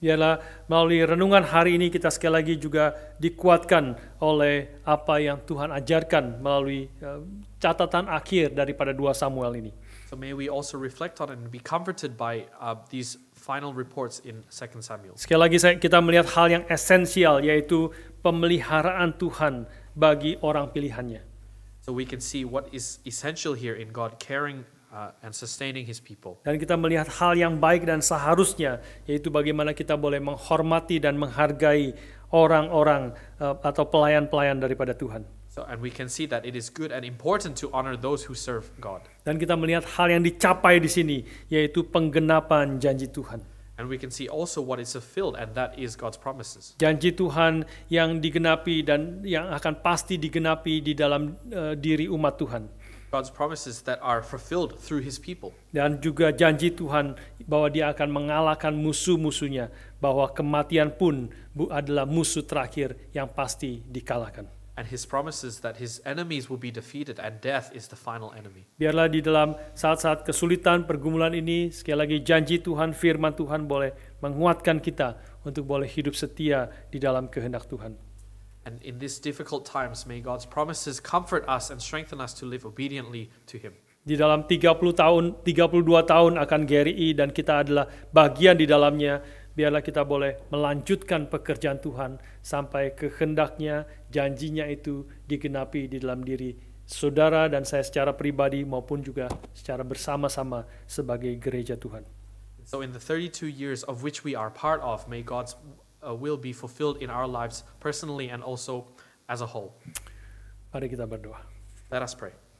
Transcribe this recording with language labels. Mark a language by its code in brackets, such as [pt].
[id] Biarlah melalui renungan hari ini kita sekali lagi juga dikuatkan oleh apa yang Tuhan ajarkan melalui catatan akhir daripada 2 Samuel ini. [en] So may we also reflect on and be comforted by these final reports in 2 Samuel. [id] Sekali lagi kita melihat hal yang esensial, yaitu pemeliharaan Tuhan bagi orang pilihannya. [en] So we can see what is essential here in God caring and sustaining his people. [id] Dan kita melihat hal yang baik dan seharusnya, yaitu bagaimana kita boleh menghormati dan menghargai orang-orang atau pelayan-pelayan daripada Tuhan. [en] So, and we can see that it is good and important to honor those who serve God. [id] Dan kita melihat hal yang dicapai di sini, yaitu penggenapan janji Tuhan. [en] And we can see also what is fulfilled, and that is God's promises. [id] Janji Tuhan yang digenapi dan yang akan pasti digenapi di dalam diri umat Tuhan. [en] God's promises that are fulfilled through his people. [id] Dan juga janji Tuhan bahwa dia akan mengalahkan musuh-musuhnya, bahwa kematian pun adalah musuh terakhir yang pasti dikalahkan. [en] And his promises that his enemies will be defeated and death is the final enemy. [id] Biarlah di dalam saat-saat kesulitan pergumulan ini, sekali lagi janji Tuhan, firman Tuhan boleh menguatkan kita untuk boleh hidup setia di dalam kehendak Tuhan. [en] And in these difficult times, may God's promises comfort us and strengthen us to live obediently to him. [id] Di dalam 32 tahun akan GRI dan kita adalah bagian di dalamnya, biarlah kita boleh melanjutkan pekerjaan Tuhan sampai kehendaknya, janjinya itu digenapi di dalam diri saudara dan saya secara pribadi maupun juga secara bersama-sama sebagai gereja Tuhan. [en] So in the 32 years of which we are part of, may God's will be fulfilled in our lives personally and also as a whole. [id] Mari kita berdoa. [en] Let us pray.